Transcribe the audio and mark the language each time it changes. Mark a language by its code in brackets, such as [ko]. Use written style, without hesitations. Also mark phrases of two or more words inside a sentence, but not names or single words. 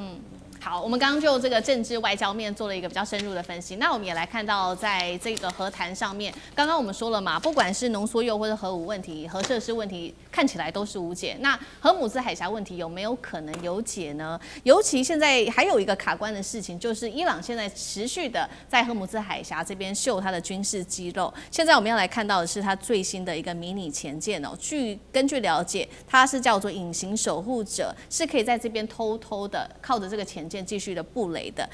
[zh] 好，我們剛剛就這個政治外交面做了一個比較深入的分析。那我們也來看到，在這個和談上面，剛剛我們說了嘛，不管是濃縮鈾或者核武問題、核設施問題，看起來都是無解。那荷姆茲海峽問題有沒有可能有解呢？尤其現在還有一個卡關的事情，就是伊朗現在持續的在荷姆茲海峽這邊秀它的軍事肌肉。現在我們要來看到的是它最新的一個迷你潛艦哦。根據了解，它是叫做隱形守護者，是可以在這邊偷偷的靠着這個潛艦繼續的布雷的。